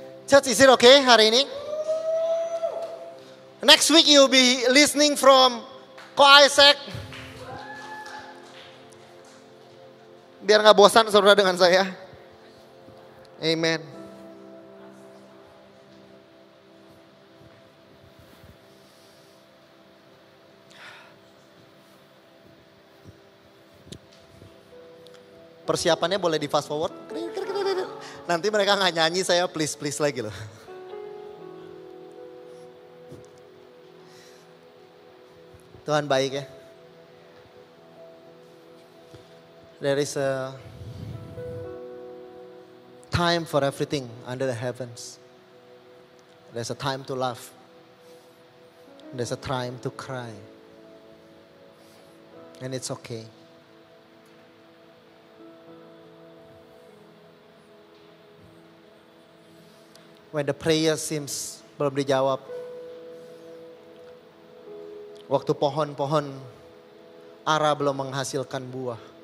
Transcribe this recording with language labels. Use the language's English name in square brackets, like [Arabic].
[English] Church, is it okay [Indonesian] hari ini? [English] Next week you'll be listening from Ko Isaac. [Indonesian] Biar gak bosan saudara dengan saya. [English] Amen. [Indonesian] Persiapannya boleh di [English] fast forward. [Indonesian] Nanti mereka gak nyanyi, saya please lagi loh. Tuhan baik ya. [English] There is a time for everything under the heavens. There's a time to laugh. There's a time to cry. And it's okay. When the prayer seems [Indonesian] belum dijawab. Waktu pohon-pohon ara belum menghasilkan buah.